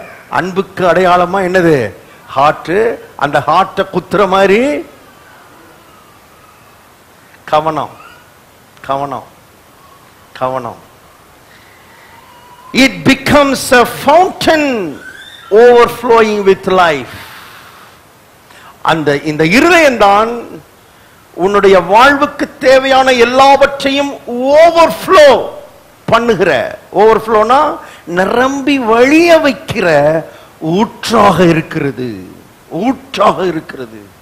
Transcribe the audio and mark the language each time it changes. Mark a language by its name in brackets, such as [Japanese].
[Tamil] அன்புக்கு அடையாளமா என்னது? ஹார்ட். அந்த ஹார்ட்டை குத்துற மாதிரி கவனம், கவனம், கவனம். [English] It becomes a fountain overflowing with life. [Tamil] இந்த இருதயம் தான் உன்னுடைய வாழ்வுக்கு தேவையான எல்லாவற்றையும் ஓவர்ஃப்ளோ பண்ணுகிற, ஓவர்ஃப்ளோனா நிரம்பி வழிய வைக்கிற ஊற்றாக இருக்கிறது, ஊற்றாக இருக்கிறது.